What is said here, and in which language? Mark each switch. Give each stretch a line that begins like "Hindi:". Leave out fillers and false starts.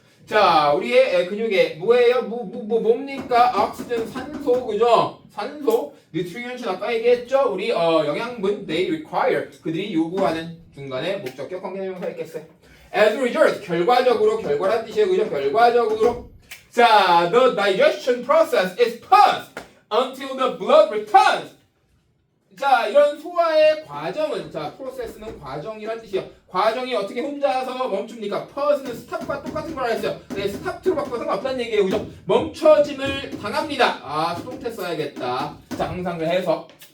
Korean: 자, 우리의 근육에 뭐예요? 뭡니까? oxygen 산소. 그죠? 산소. nutrients 아까 얘기했죠? 우리 영양분
English: they require.
Korean: 그들이 요구하는 중간에 목적격 관계대명사 있겠어요.
English: as a result
Korean: 결과적으로 결과란 뜻이에요. 그죠? 결과적으로 자,
English: the digestion process is paused until the blood returns.
Korean: 자, 이런 소화의 과정은, 자, 프로세스는 과정이란 뜻이요. 과정이 어떻게 혼자서 멈춥니까? pause는 스탑과 똑같은 걸 알았어요. 네, 스탑 to 바꿔서 상관없다는 얘기예요. 그죠? 멈춰짐을 당합니다. 아, 수동태 써야겠다. 자, 항상 해서.